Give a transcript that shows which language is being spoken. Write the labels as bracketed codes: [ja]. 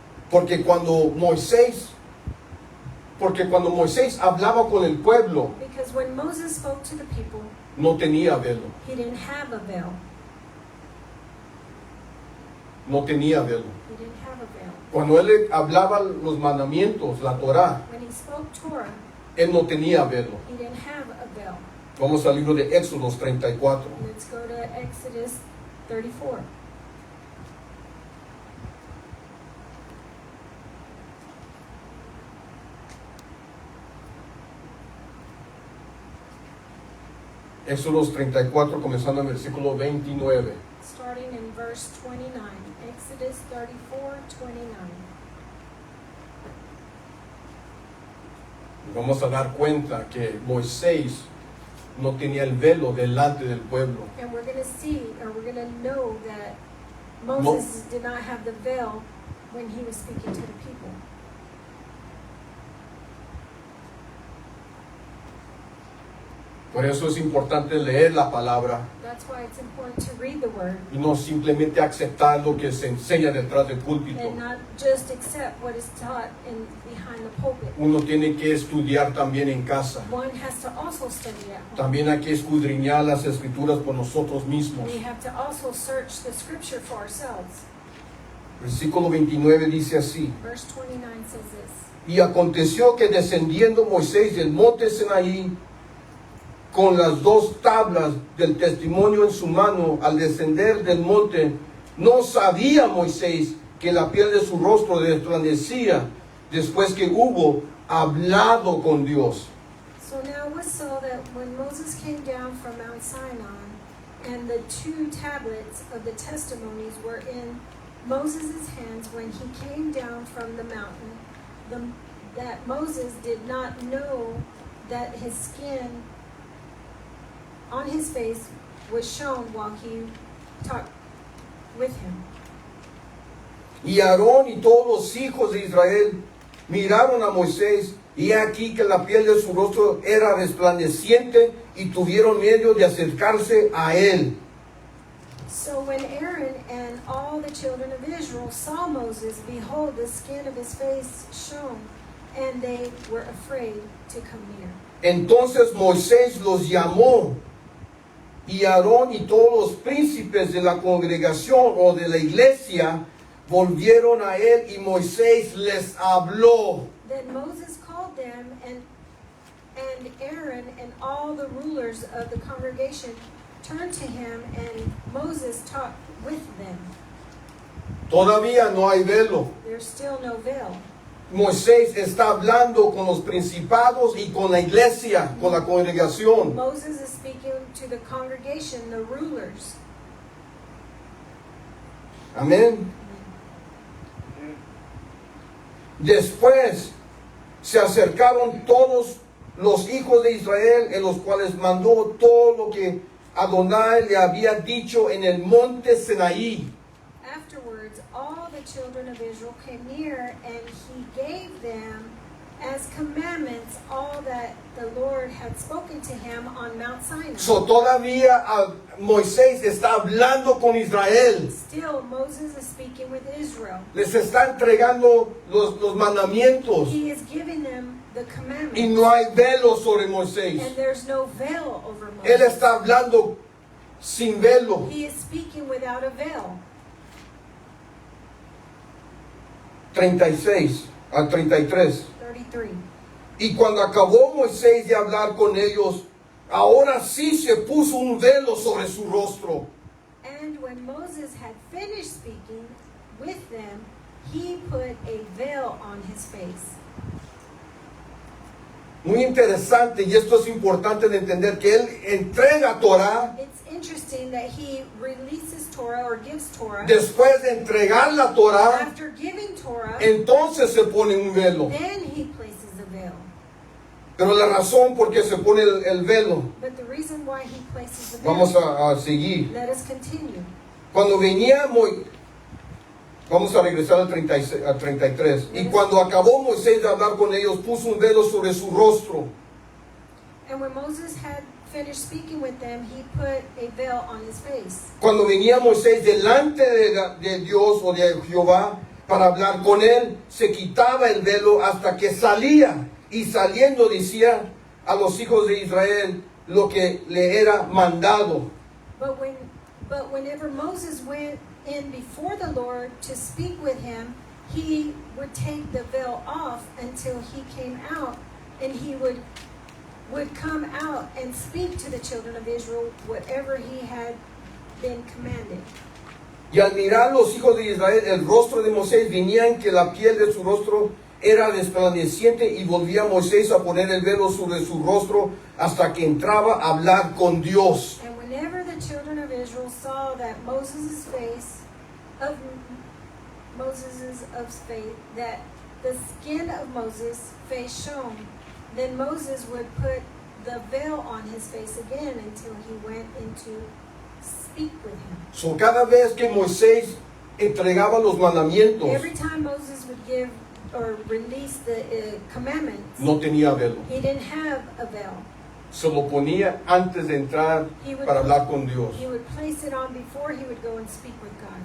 [es] Porque cuando Moisés hablaba con el pueblo, [en] Because when Moses spoke to the people, [es] no tenía velo. [en] he didn't have a veil. [es] No tenía velo. [en] He didn't have a veil. [es] Cuando él hablaba los mandamientos, la Torá, [en] When he spoke Torah, [es] él no tenía velo. [en] he didn't have a veil. [es] Vamos al libro de Éxodos 34. [en] Let's go to Exodus 34. [es] Éxodos 34, comenzando en el versículo 29. [en] Starting in verse 29. Exodus 34, 29. [es] Vamos a dar cuenta que Moisés no tenía el velo delante del pueblo. [en] And we're going to see, or we're going to know that Moses did not have the veil when he was speaking to the people. [es] Por eso es importante leer la palabra [en] That's why it's important to read the word [es] y no simplemente aceptar lo que se enseña detrás del púlpito. [en] and not just accept what is taught behind the pulpit. [es] Uno tiene que estudiar también en casa. [en] One has to also study at home. [es] También hay que escudriñar las escrituras por nosotros mismos. [en] We have to also search the scripture for ourselves. [es] Versículo 29 dice así. [en] Verse 29 says this. [es] Y aconteció que descendiendo Moisés del monte Sinaí con las dos tablas del testimonio en su mano, al descender del monte, no sabía Moisés que la piel de su rostro resplandecía después que hubo hablado con Dios. [en] So now it was so that when Moses came down from Mount Sinai, and the two tablets of the testimonies were in Moses' hands when he came down from the mountain, that Moses did not know that his skin on his face was shown while he talked with him. [es] Y Aarón y todos los hijos de Israel miraron a Moisés, y he aquí que la piel de su rostro era resplandeciente, y tuvieron miedo de acercarse a él. [en] So when Aaron and all the children of Israel saw Moses, behold, the skin of his face shone, and they were afraid to come near. [es] Entonces Moisés los llamó, y Aarón y todos los príncipes de la congregación o de la iglesia volvieron a él, y Moisés les habló. [en] Then Moses called them, and Aaron and all the rulers of the congregation turned to him, and Moses talked with them. [es] Todavía no hay velo. [en] There's still no veil. [es] Moisés está hablando con los principados y con la iglesia, con la congregación. [en] Moses is speaking to the congregation, the rulers. [es] Amén. Después se acercaron todos los hijos de Israel, en los cuales mandó todo lo que Adonai le había dicho en el monte Sinaí. [en] Afterwards, all the children of Israel came near, and he gave them as commandments all that the Lord had spoken to him on Mount Sinai. [es] So todavía Moisés está hablando con Israel. [en] Still, Moses is speaking with Israel. [es] Les está entregando los mandamientos. [en] He is giving them the commandments. [es] Y no hay velo sobre Moisés. [en] And there's no veil over [es] Él [en] Moses. [es] está hablando sin velo. [en] He is speaking without a veil. [es] 36 al 33. [en] 33. [es] Y cuando acabó Moisés de hablar con ellos, ahora sí se puso un velo sobre su rostro. [en] And when Moses had finished speaking with them, he put a veil on his face. [es] Muy interesante, y esto es importante de entender, que él entrega Torah. [en] It's interesting that he releases Torah or gives Torah. [es] Después de entregar la Torah, [en] After giving Torah, [es] entonces se pone un velo. [en] then he places a veil. [es] Pero la razón por qué se pone el velo, [en] But the reason why he places the veil, [es] vamos a seguir. [en] let us continue. [es] Cuando venía vamos a regresar al 33. Y cuando acabó Moisés de hablar con ellos, puso un velo sobre su rostro. [en] And when Moses had finished speaking with them, he put a veil on his face. [es] Cuando venía Moisés delante de Dios o de Jehová para hablar con él, se quitaba el velo hasta que salía. Y saliendo decía a los hijos de Israel lo que le era mandado. [en] But whenever Moses went in before the Lord to speak with him, he would take the veil off until he came out, and he would come out and speak to the children of Israel whatever he had been commanded. [es] Y al mirar los hijos de Israel el rostro de Moisés, venían que la piel de su rostro era resplandeciente, y volvía Moisés a poner el velo sobre su rostro hasta que entraba a hablar con Dios. [en] And whenever the children of Israel saw that Moses' face, that the skin of Moses' face shone, then Moses would put the veil on his face again until he went in to speak with him. [es] So, cada vez que Moisés entregaba los mandamientos, [en] Every time Moses would give or release the commandments, [es] no tenía velo. [en] he didn't have a veil. [es] Se lo ponía antes de entrar para hablar con Dios. [en] He would place it on before he would go and speak with God.